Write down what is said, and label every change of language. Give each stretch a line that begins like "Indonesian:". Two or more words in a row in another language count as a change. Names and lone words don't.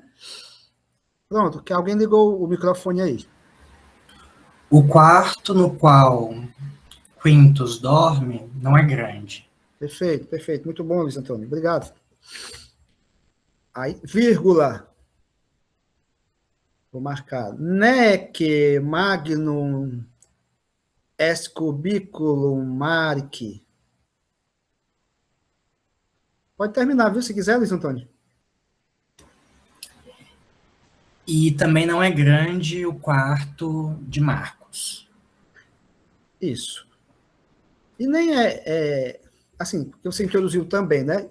Portuguese: Pronto, que alguém ligou o microfone aí. O quarto no qual Quintus dorme não é grande. Perfeito, perfeito. Muito bom, Luiz Antônio. Obrigado. Aí, vírgula. Vou marcar.
Latin: Nec magnum est cubiculum marici.
Portuguese: Pode terminar, viu? Se quiser, Luiz Antônio. E também não é grande o quarto de Marcos. Isso. E nem assim, porque você introduziu também, né?